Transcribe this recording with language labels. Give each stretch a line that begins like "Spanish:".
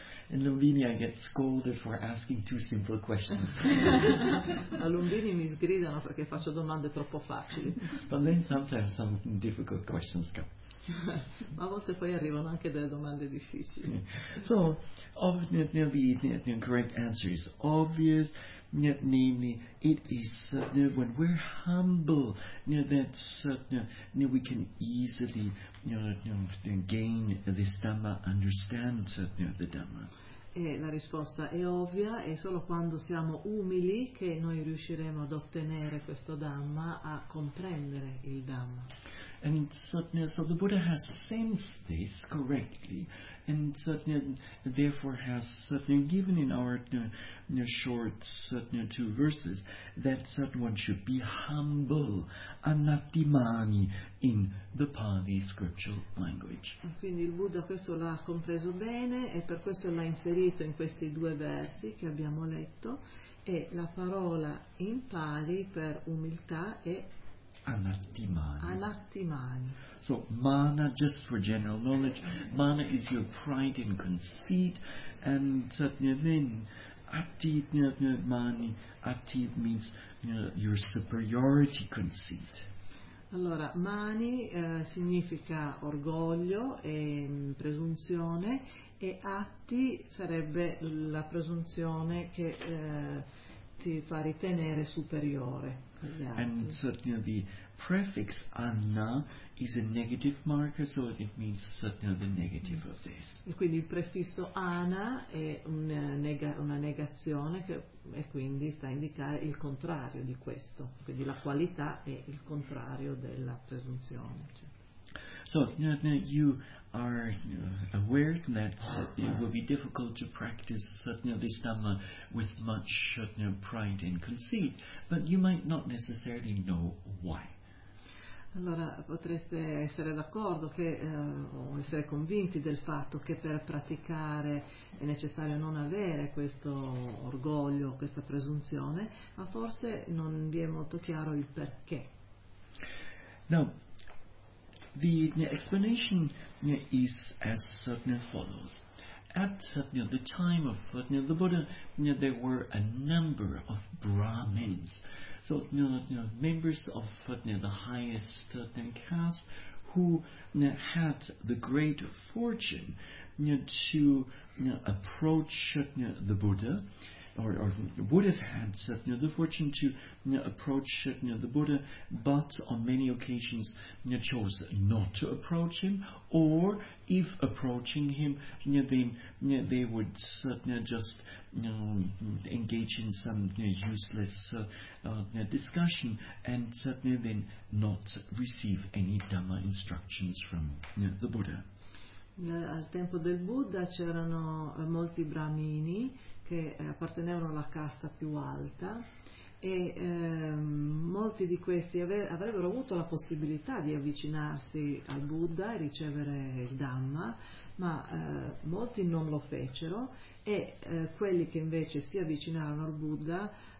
English: In Lumbini, I get scolded for asking two simple questions.
Italian: A Lumbini mi sgridano perché faccio domande troppo facili.
English: But then sometimes some difficult questions come.
Italian: Ma a volte poi arrivano anche delle domande difficili.
English: Okay. So, the correct answer is obvious, namely, it is when we're humble, we can easily gain this Dhamma, understand the Dhamma.
Italian: E la risposta è ovvia, è solo quando siamo umili che noi riusciremo ad ottenere questo Dhamma, a comprendere il Dhamma.
English: And so the Buddha has sensed this correctly, and therefore has given in our short two verses that one should be humble, anattimani, in the Pali scriptural language.
Italian: Quindi il Buddha questo l'ha compreso bene e per questo l'ha inserito in questi due versi che abbiamo letto, e la parola in Pali per umiltà è anattimani.
English: So mana, just for general knowledge, mana is your pride and conceit, and then atti means your superiority conceit.
Italian: Allora mani significa orgoglio e presunzione, e atti sarebbe la presunzione che ti fa ritenere superiore.
English: And certainly the prefix anna is a negative marker, so it means certainly the negative of this.
Italian: E quindi il prefisso ana è una negazione, che e quindi sta a indicare il contrario di questo. Quindi la qualità è il contrario della presunzione.
English: So you are aware that it will be difficult to practice this Dhamma with much pride and conceit, but you might not necessarily know why.
Italian: Allora, potreste essere d'accordo che, o essere convinti del fatto che per praticare è necessario non avere questo orgoglio, questa presunzione, ma forse non vi è molto chiaro il perché. No.
English: The explanation is as follows. At the time of the Buddha, there were a number of Brahmins, so members of the highest caste, who had the great fortune to approach the Buddha, or would have had the fortune to approach the Buddha, but on many occasions chose not to approach him, or if approaching him, then they would just engage in some useless discussion, and then not receive any Dhamma instructions from the Buddha.
Italian: Al tempo del Buddha c'erano molti brahmini che appartenevano alla casta più alta, e molti di questi avrebbero avuto la possibilità di avvicinarsi al Buddha e ricevere il Dhamma, ma molti non lo fecero, e quelli che invece si avvicinarono al Buddha